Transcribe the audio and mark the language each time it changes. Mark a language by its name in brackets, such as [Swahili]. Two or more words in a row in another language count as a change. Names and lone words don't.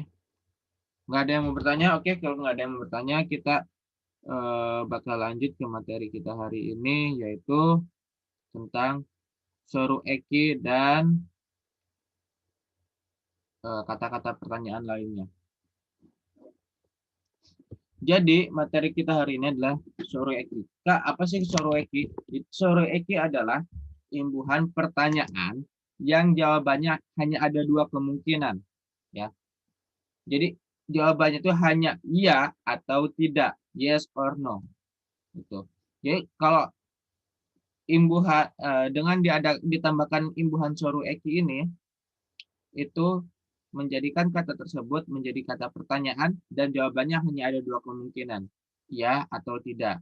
[Indonesian] Nggak ada yang mau bertanya? Oke, kalau nggak ada yang mau bertanya, kita bakal lanjut ke materi kita hari ini, yaitu tentang [Turkish] soru eki [Indonesian] dan kata-kata pertanyaan lainnya. Jadi, materi kita hari ini adalah [Turkish] soru eki. [Indonesian] Kak, apa sih [Turkish] soru eki? Soru eki [Indonesian] adalah imbuhan pertanyaan yang jawabannya hanya ada dua kemungkinan. Ya. Jadi, jawabannya itu hanya iya atau tidak. [English] Yes or no. [Indonesian] Gitu. Jadi, kalau imbuhan dengan ditambahkan imbuhan [Turkish] soru eki [Indonesian] ini, itu menjadikan kata tersebut menjadi kata pertanyaan dan jawabannya hanya ada dua kemungkinan, ya atau tidak.